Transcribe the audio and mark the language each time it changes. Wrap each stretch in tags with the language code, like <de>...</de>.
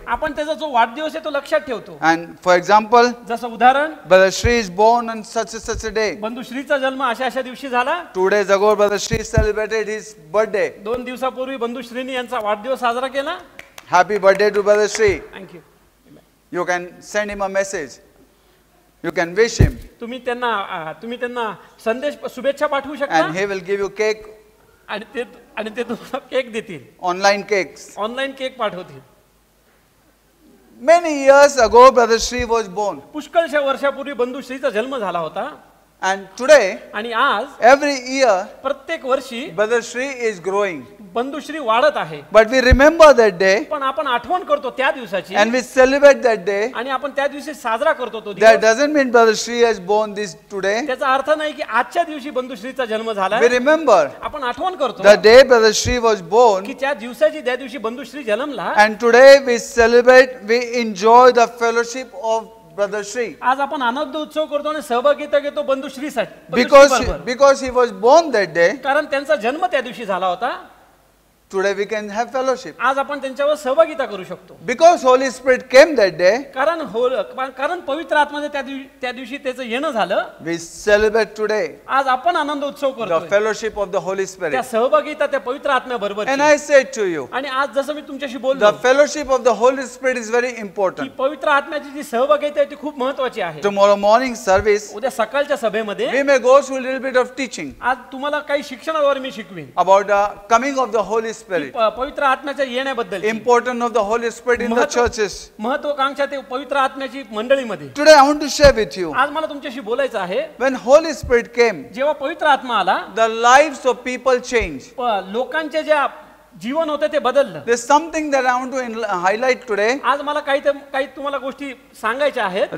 <mr>आपण त्याचा जो वाढदिवस आहे तो लक्षात ठेवतो.</mr> <en>And for example,</en> <mr>जसं उदाहरण</mr> <en>Brother Shri is born on such a day.</en> <mr>बंधू श्रीचा जन्म अशा दिवशी झाला.</mr> <en>2 days ago, Brother Shri celebrated his birthday.</en> <mr>2 दिवसापूर्वी बंधू श्रीनी यांचा वाढदिवस साजरा केला.</mr> <en>Happy birthday to Brother Shri. Thank you. You can send him a message. You can wish him.</en> <mr>तुम्ही त्यांना संदेश शुभेच्छा पाठवू शकता.</mr> <en>And he will give you cake,</en> <mr>आणि ते तुम्हाला केक देतील.</mr> <en>online cakes.</en> <mr>ऑनलाईन केक पाठवतील.</mr> <en>Many years ago, Brother Shri was born.</en> <mr>पुष्कळशा वर्षापूर्वी बंधू श्रीचा जन्म झाला होता.</mr> <en>And today,</en> <mr>आणि आज</mr> <en>every year,</en> <mr>प्रत्येक वर्षी</mr> <en>Brother Shri is growing.</en> <mr>बंधू श्री वाढत आहे.</mr> <en>But we remember that day</en> <mr>पण आपण आठवण करतो त्या दिवसाची</mr> <en>and we celebrate that day.</en> <mr>आणि आपण त्या दिवशी साजरा करतो तो</mr> <en>That</en> <mr>दिवस.</mr> <en>doesn't mean Brother Shri has born this today.</en> <mr>त्याचा अर्थ नाही की आजच्या दिवशी बंधू श्रीचा जन्म झाला.</mr> <en>We remember</en> <mr>आपण आठवण करतो</mr> <en>the day Brother Shri was born,</en> <mr>की त्या दिवसाची त्या दिवशी बंधू Shri जन्मला.</mr> <en>and today we celebrate, we enjoy the fellowship of Brother Shri.</en> <mr>आज आपण आनंद उत्सव करतो आणि सहभागिता घेतो बंधू श्रीसाठी.</mr> <en>Because he was born that day,</en> <mr>कारण त्यांचा जन्म त्या दिवशी झाला होता.</mr> <en>today we can have fellowship.</en> <mr>आज आपण त्यांच्यावर सहभागिता करू शकतो.</mr> <en>Because Holy Spirit came that day,</en> <mr>कारण पवित्र आत्म्याने त्या दिवशी त्याचं येणं झालं.</mr> <en>we celebrate today</en> <mr>आज आपण आनंद उत्सव</mr> <en>the</en> <mr>करतो.</mr> <en>fellowship of the Holy</en> <mr>त्या</mr> <en>Spirit.</en> <mr>सहभागिता त्या पवित्र आत्म्याबरोबर.</mr> <en>And I said to you,</en> <mr>आणि आज जसं मी तुमच्याशी</mr> <en>the</en> <mr>बोललो</mr> <en>fellowship of the Holy Spirit is very</en> <mr>की</mr> <en>important.</en> <mr>पवित्र आत्म्याची जी सहभागिता आहे ती खूप महत्त्वाची आहे.</mr> <en>Tomorrow morning service,</en> <mr>उद्या सकाळच्या सभेमध्ये</mr> <en>we may go through a little bit of teaching</en> <mr>आज तुम्हाला काही शिक्षणाद्वारे मी शिकवीन</mr> <en>about the coming of the Holy</en> <mr>की</mr> <en>Spirit,</en> <mr>पवित्र आत्म्याच्या येण्याबद्दल.</mr> <en>importance of the Holy Spirit in the churches.</en> <mr>महत्वाकांक्षा ते पवित्र आत्म्याची मंडळीमध्ये.</mr> <en>Today I want to share with you,</en> <mr>आज मला तुमच्याशी बोलायचं आहे.</mr> <en>when Holy Spirit came,</en> <mr>जेव्हा पवित्र आत्मा आला</mr> <en>the lives of people changed.</en> <mr>लोकांच्या ज्या जीवन होतं ते बदललं.</mr> <en>There's something that I want to highlight today.</en> <mr>आज मला काही तुम्हाला गोष्टी सांगायच्या आहेत.</mr>